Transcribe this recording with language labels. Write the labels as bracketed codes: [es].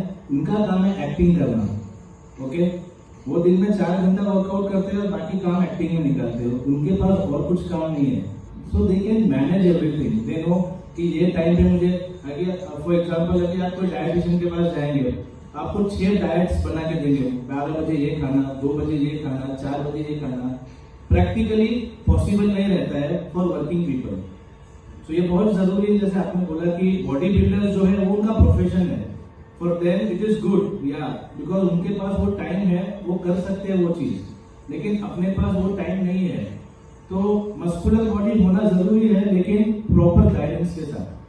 [hi] इनका काम है एक्टिंग करना. ओके, वो दिन में 4 घंटा वर्कआउट करते हैं और बाकी काम एक्टिंग में निकालते हैं. उनके पास और कुछ काम नहीं है. [en] So they can manage everything. They know [hi] कि ये टाइम पे मुझे, अगर [en] for example [hi] अगर आप कोई डायटिशियन के पास जाएंगे, आपको 6 डाइट्स बना के देंगे. 12 बजे ये खाना, 2 बजे ये खाना, 4 बजे ये खाना. प्रैक्टिकली पॉसिबल नहीं रहता है [en] For working people. [hi] सो ये बहुत जरूरी है. जैसे आपने बोला कि बॉडी बिल्डर जो है वो उनका प्रोफेशन है. [en] for them it is good, [hi] या बिकॉज उनके पास वो टाइम है, वो कर सकते हैं वो चीज. लेकिन अपने पास वो टाइम नहीं है. तो मस्कुलर बॉडी होना जरूरी है, लेकिन प्रॉपर गाइडेंस के साथ.